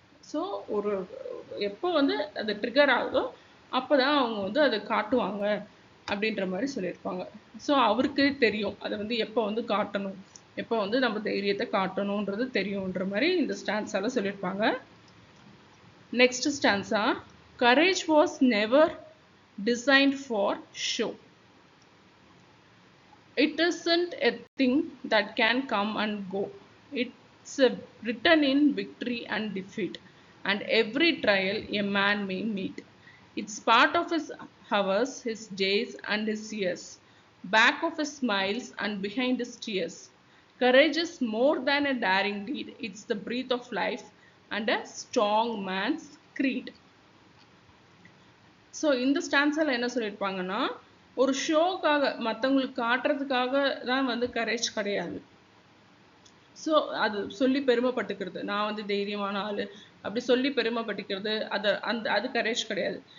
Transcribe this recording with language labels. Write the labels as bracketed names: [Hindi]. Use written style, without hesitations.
[Tamil] So ஒரு எப்போ வந்து அது ட்ரிகர் ஆகுதோ அப்போ தான் அவங்க வந்து அதை காட்டுவாங்க அப்படின்ற மாதிரி சொல்லியிருப்பாங்க. ஸோ அவருக்கு தெரியும் அதை வந்து எப்போ வந்து காட்டணும், எப்போ வந்து நம்ம தைரியத்தை காட்டணுன்றது தெரியுன்ற மாதிரி இந்த ஸ்டான்ஸால சொல்லியிருப்பாங்க. [English] Next stanza, courage was never designed for show. It isn't a thing that can come and go. It's written in victory and defeat and every trial a man may meet. It's part of his hours, his days and his years, back of his smiles and behind his tears. Courage is more than a daring deed. It's the breath of life and a strong man's creed. [Tamil] So இந்த ஸ்டான்ஸால் என்ன சொல்லியிருப்பாங்கன்னா, ஒரு ஷோக்காக மற்றவங்களுக்கு காட்டுறதுக்காக தான் வந்து courage கிடையாது. So அது சொல்லி பெருமைப்பட்டுக்கிறது, நான் வந்து தைரியமான ஆள் அப்படி சொல்லி பெருமைப்பட்டுக்கிறது, அது கரேஜ் கிடையாது.